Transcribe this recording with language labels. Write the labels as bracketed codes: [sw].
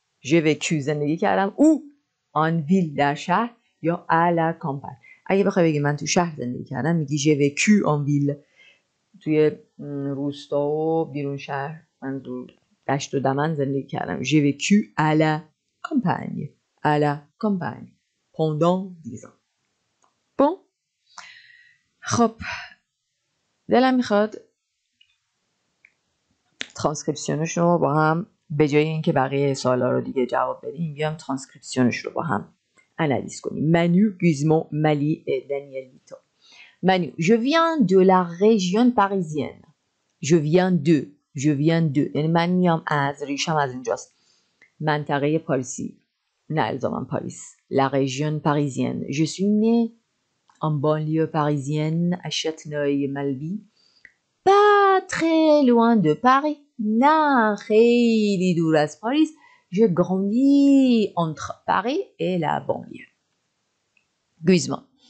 [fr] J'ai vécu [fa] زندگی کردم. [fr] ou en ville [fa] در شهر یا [fr] à la campagne. [fa] اگه بخوای بگی من تو شهر زندگی کردم میگی [fr] j'ai vécu en ville. [fa] توی روستا و بیرون شهر من تو دشت و دمن زندگی کردم. [fr] J'ai vécu à la campagne. À la campagne. pendant 10 ans. Bon. [fa] خب. دلم میخواد ترانسکریپشنش رو با هم به جای اینکه بقیه سوالا رو دیگه جواب بدیم بیام ترانسکریپشنش رو با هم انالیز کنیم. [fr] Manu, Guzman, Mali et Daniel Vito. Manu, je viens de la région parisienne. Je viens de. [fa] یعنی من میام از ریشم از اینجاست. منطقه پاریسی. نه الزاماً پاریس. [fr] La région parisienne. Je suis née en banlieue parisienne à Châtenay-Malabry. Pas très loin de Paris. [fa] نه خیلی دور از پاریس. [fr] J'ai grandi entre Paris et la banlieue. Guzman.